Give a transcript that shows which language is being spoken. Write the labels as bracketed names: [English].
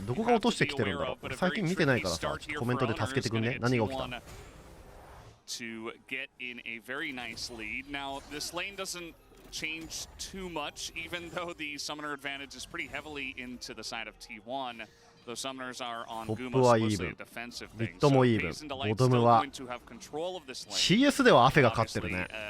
[Japanese] どこが落としてきてるんだろう。最近見てないからさ、コメントで助けてくんね。何が起きた [English] ？To get in a very nice lead. Now, this lane doesn't change too much, even though the summoner advantage is pretty heavily into the side of T1. [Japanese] トップはイーブン、ミッドもイーブン、ボトムは CS ではアフェが勝ってるね。